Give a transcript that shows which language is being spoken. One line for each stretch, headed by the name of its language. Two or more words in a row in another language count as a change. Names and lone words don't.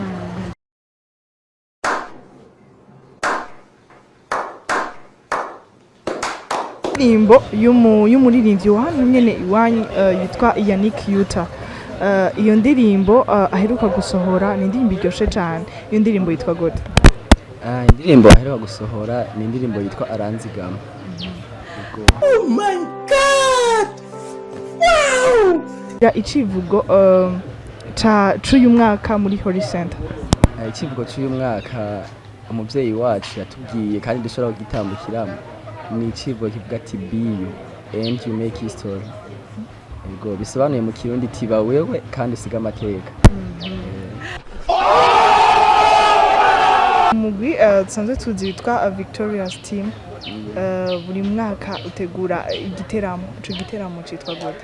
Rundi: Indirimbo y'umuririmbyi wa hano nyene iwanyu yitwa Yannick Yuta. Iyo ndirimbo aheruka gusohora ni indirimbo iryoshe cyane. Iyo ndirimbo yitwa gute? Indirimbo aheruka gusohora ni indirimbo yitwa Aranzigama.
English: Oh my God! Wow!
Rundi: Icivugo c'uyu mwaka muri Holy Center. Icivugo c'uyu mwaka umuvyeyi wacu yatubwiye kandi dushobora kugitambukiramo ni icivugo kivuga ati
English: be you and you make history.
Rundi: Ego bisobanuye mu Kirundi tiba wewe kandi usiga amateka. Umugwi dusanzwe tuzi witwa Victoria's Team. Buri mwaka utegura igiteramo. Ico giteramo citwa gute?